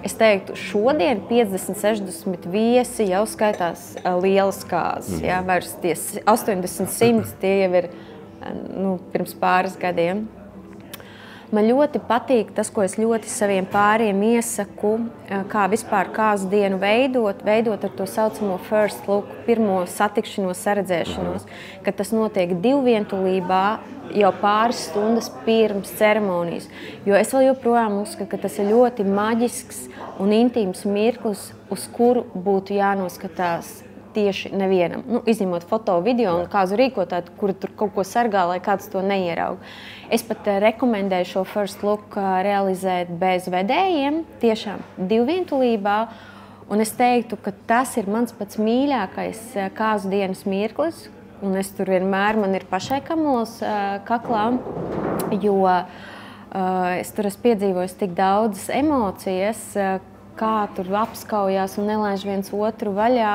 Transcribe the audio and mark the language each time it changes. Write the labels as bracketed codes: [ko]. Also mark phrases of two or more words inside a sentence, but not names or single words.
[lv] Es teiktu, šodien 50, 60 viesi jau skaitās lielas kāzas. Jā, vairs tie 80, 100 tie jau ir pirms pāris gadiem. Man ļoti patīk tas, ko es ļoti saviem pāriem iesaku, kā vispār kāzu dienu veidot ar to saucamo [en] first look, [lv] pirmo satikšanos, saredzēšanos, ka tas notiek divvientulībā jau pāris stundas pirms ceremonijas. Jo es vēl joprojām uzskatu, ka tas ir ļoti maģisks un intīms mirklis, uz kuru būtu jānoskatās tieši nevienam. Izņemot foto, video un kāzu rīkotāju, kuri tur kaut ko sargā, lai kāds to neieraug. Es pat rekomendēju šo [en] first look [lv] realizēt bez vedējiem, tiešām divvientulībā. Un es teiktu, ka tas ir mans pats mīļākais kāzu dienas mirklis. Un es tur vienmēr, man ir pašai kamols kaklā, jo es tur esmu piedzīvojis tik daudzas emocijas, kā tur apskaujās un nelaiž viens otru vaļā.